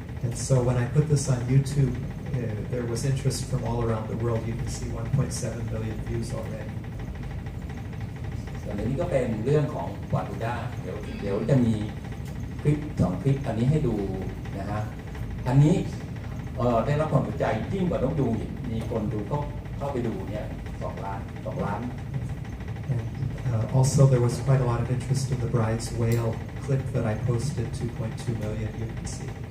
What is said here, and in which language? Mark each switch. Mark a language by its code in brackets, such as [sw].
[en] And so when I put this on YouTube, there was interest from all around the world. You can see 1.7 million views already. [th] ส่วนอันนี้ก็เป็นเรื่องของวาตูด้าเดี๋ยวจะมีคลิป2 คลิปอันนี้ให้ดูนะฮะอันนี้ได้รับความสนใจยิ่งกว่านกยูงอีกมีคนดูเข้าไปดูเนี่ย2 ล้าน [en] And also there was quite a lot of interest in the bride's whale clip that I posted, 2.2 million, you can see.